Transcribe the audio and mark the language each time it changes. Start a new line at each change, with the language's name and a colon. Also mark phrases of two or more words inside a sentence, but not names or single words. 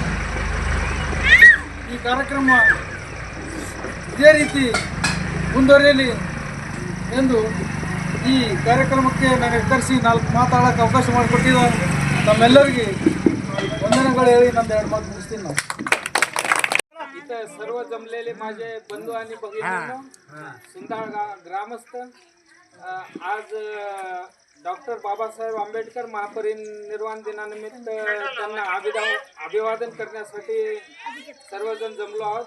Kannada: ಈ ಕಾರ್ಯಕ್ರಮ ಇದೇ ರೀತಿ ಮುಂದುವರಿಯಲಿ ಎಂದು ಈ ಕಾರ್ಯಕ್ರಮಕ್ಕೆ ನನಗೆ ಕರೆಸಿ 4 ಮಾತಾಡೋಕ್ಕೆ ಅವಕಾಶ ಮಾಡಿಕೊಟ್ಟಿದ್ದ ನಮ್ಮೆಲ್ಲರಿಗೆ ವಂದನೆಗಳು ಹೇಳಿ ನಂದು 2 ಮಾತು ಮುಗಿಸ್ತೀನಿ. ನಾವು
Marathi: इथं सर्व जमलेले माझे बंधू आणि भगिनींनो, सुंदाळ ग्रामस्थ, आज डॉक्टर बाबासाहेब आंबेडकर महापरिनिर्वाण दिनानिमित्त त्यांना अभिवादन करण्यासाठी सर्वजण जमलो आहोत.